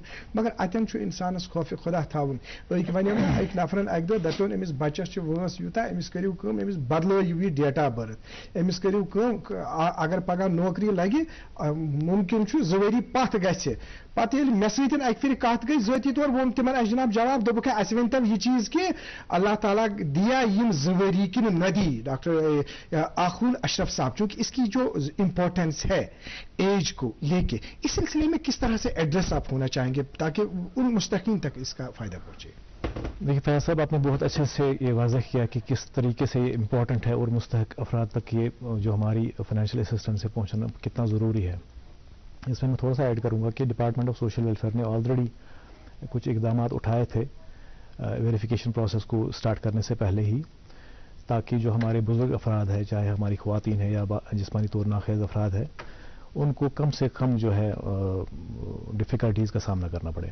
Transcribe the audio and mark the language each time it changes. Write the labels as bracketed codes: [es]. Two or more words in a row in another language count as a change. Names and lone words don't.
[ks] مگر اتٮ۪ن چھُ انسانس خوفِ خۄدا تھاوُن. أکۍ ونیو مےٚ أکۍ نفرن اکہِ دۄہ دپیون أمِس بچس چھِ وٲنٛس یوٗتاہ, أمِس کٔرِو کٲم, أمِس بدلٲیِو یہِ [en] date of birth, [ks] أمِس کٔرِو کٲم, اگر پگاہ نوکری لگہِ مُمکِن چھُ 2 ؤری پتھ گژھِ. پتہٕ ییٚلہِ مےٚ سۭتۍ اکہِ پھِرِ کتھ گٔے ذٲتی طور ووٚن تِمن اسہِ جناب جواب, دوٚپُکھ اسہِ ؤنۍتو یہِ چیٖز کہِ اللہ تعالیٰ دیا یِم 2 ؤری کِنہٕ نہ دی. [ur] ڈاکٹر آخون اشرف صاحب, چونکہ اس کی جو امپورٹینس ہے ایج کو لے کے, اس سلسلے میں کس طرح سے ایڈریس آپ ہونا چاہیں گے تاکہ ان مستحقین تک اس کا فائدہ پہنچے؟ دیکھیے فیاض صاحب، آپ نے بہت اچھے سے یہ واضح کیا کہ کس طریقے سے یہ امپورٹنٹ ہے اور مستحق افراد تک یہ جو ہماری [en] financial assistance [ur] سے پہنچنا کتنا ضروری ہے. اس میں میں تھوڑا سا ایڈ کروں گا کہ [en] department of social welfare [ur] نے آلریڈی کچھ اقدام اٹھائے تھے [en] verification process [ur] کو اسٹارٹ کرنے سے پہلے ہی، تاکہ جو ہمارے بزرگ افراد ہیں، چاہے ہماری خواتین ہیں یا جسمانی طور ناخیز افراد ہیں، ان کو کم سے کم جو ہے ڈفیکلٹیز کا سامنا کرنا پڑے.